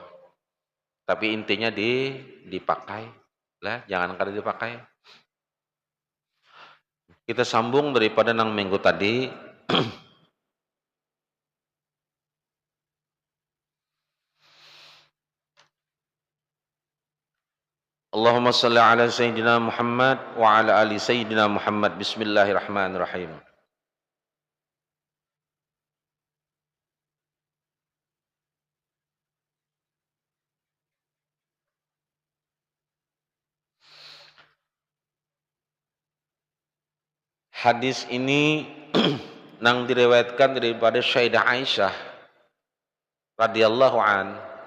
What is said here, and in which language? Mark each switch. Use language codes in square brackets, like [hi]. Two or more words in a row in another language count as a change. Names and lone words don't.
[bjn] Tapi intinya dipakai lah, jangan kada dipakai. Kita sambung daripada nang minggu tadi. [ar] اللهم صل على سيدنا محمد وعلى آل سيدنا محمد wa ala ali Sayyidina Muhammad. بسم الله الرحمن الرحيم. [bjn] Hadis ini nang diriwayatkan daripada Sayyidah Aisyah [ar] رضي الله عن.